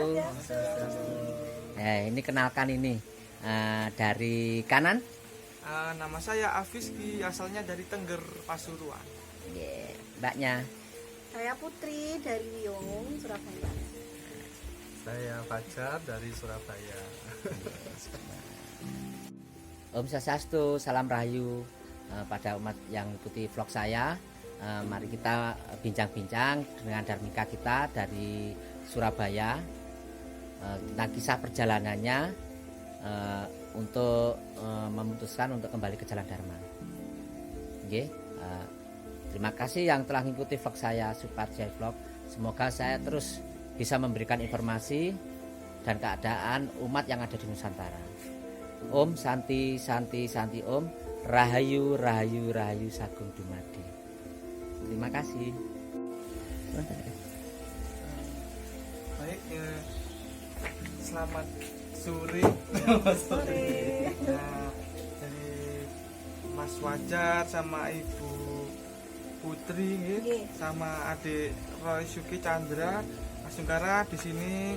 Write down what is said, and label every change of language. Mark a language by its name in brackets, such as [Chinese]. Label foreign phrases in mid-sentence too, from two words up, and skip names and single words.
[Indonesian] Ini kenalkan ini dari kanan. Nama saya Afizki, asalnya dari Tengger, Pasuruan. Mbaknya. Saya Putri dari Wiyung, Surabaya. Saya Fajar dari Surabaya. [Sanskrit] Om Swastiastu, [Indonesian] salam rahayu pada umat yang ikuti vlog saya. Mari kita bincang-bincang dengan Dharmika kita dari Surabaya. Tentang kisah perjalanannya untuk memutuskan untuk kembali ke jalan Dharma. Terima kasih yang telah mengikuti vlog saya Super Jai Vlog. Semoga saya terus bisa memberikan informasi dan keadaan umat yang ada di Nusantara. [Sanskrit] Om Santi Santi Santi Om [Balinese] Rahayu Rahayu Rahayu Sagung Dumadi. [Indonesian] Terima kasih. Baik, selamat sore. Dari Mas Wajar sama Ibu Putri, sama adik Roy Suki Chandra, Mas Sungkara di sini.